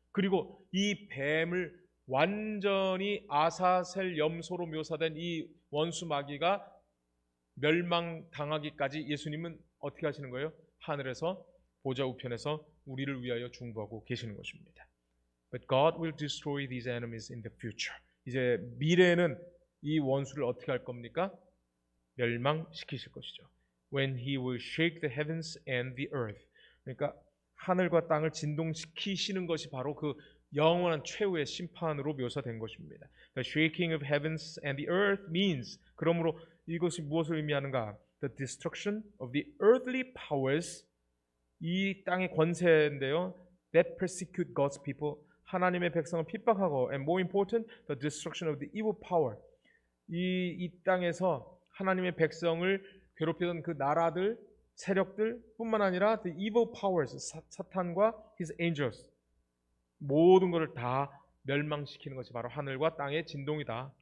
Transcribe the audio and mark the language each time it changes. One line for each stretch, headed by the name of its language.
Korean: 그리고 이 뱀을 완전히 아사셀 염소로 묘사된 이 원수 마귀가 멸망당하기까지 예수님은 어떻게 하시는 거예요? 하늘에서 보좌 우편에서 우리를 위하여 중보하고 계시는 것입니다.
English: But God will destroy these enemies in the future.
Korean: 이제 미래에는 이 원수를 어떻게 할 겁니까? 멸망시키실 것이죠.
English: When he will shake the heavens and the earth.
Korean: 그러니까 하늘과 땅을 진동시키시는 것이 바로 그 영원한 최후의 심판으로 묘사된 것입니다.
English: The shaking of heavens and the earth means,
Korean: 그러므로 이것이 무엇을 의미하는가?
English: The destruction of the earthly powers,
Korean: 이 땅의 권세인데요,
English: that persecute God's people,
Korean: 하나님의 백성을 핍박하고,
English: and more important, the destruction of the evil power,
Korean: 이 땅에서 하나님의 백성을 괴롭히던 그 나라들, 세력들 뿐만 아니라
English: the evil powers,
Korean: 사탄과
English: his angels,
Korean: 모든 것을 다 멸망시키는 것이 바로 하늘과 땅의 진동이다.